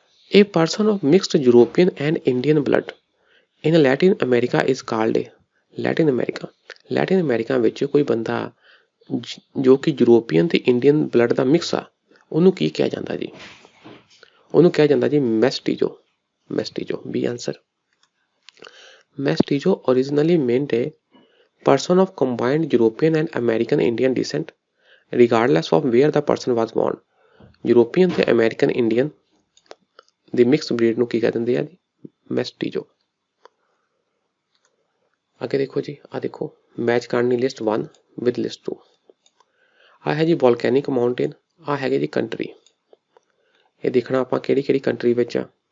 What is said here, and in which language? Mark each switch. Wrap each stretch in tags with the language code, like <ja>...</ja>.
<en>A person of mixed European and Indian blood in Latin America is called a Latin America।</en> <pa>Latin America ਵਿੱਚ ਕੋਈ ਬੰਦਾ ਜੋ ਕਿ European ਤੇ Indian blood ਦਾ mix ਆ, ਉਹਨੂੰ ਕੀ ਕਿਹਾ ਜਾਂਦਾ ਜੀ? ਉਹਨੂੰ ਕਿਹਾ ਜਾਂਦਾ ਜੀ ਮੈਸਟੀਜੋ। ਮੈਸਟੀਜੋ B answer.</pa> <en>Mestizo originally meant a person of combined European and American Indian descent regardless of where the person was born।</en> <pa>European ਤੇ ਅਮਰੀਕਨ ਇੰਡੀਅਨ ਦੀ ਮਿਕਸ ਬਰੀਡ ਨੂੰ ਕੀ ਕਹਿ ਦਿੰਦੇ ਆ ਜੀ? ਮੈਸਟੀਜੋ। ਅੱਗੇ ਦੇਖੋ ਜੀ, ਆ ਦੇਖੋ ਮੈਚ ਕਰਨੀ ਲਿਸਟ 1 ਵਿਦ ਲਿਸਟ 2। ਆ ਹੈ ਜੀ ਵੋਲਕੈਨਿਕ ਮਾਊਂਟੇਨ, ਆ ਹੈਗੇ ਜੀ ਕੰਟਰੀ। ਇਹ ਦੇਖਣਾ ਆਪਾਂ ਕਿਹੜੀ ਕਿਹੜੀ ਕੰਟਰੀ ਵਿੱਚ ਆ।</pa>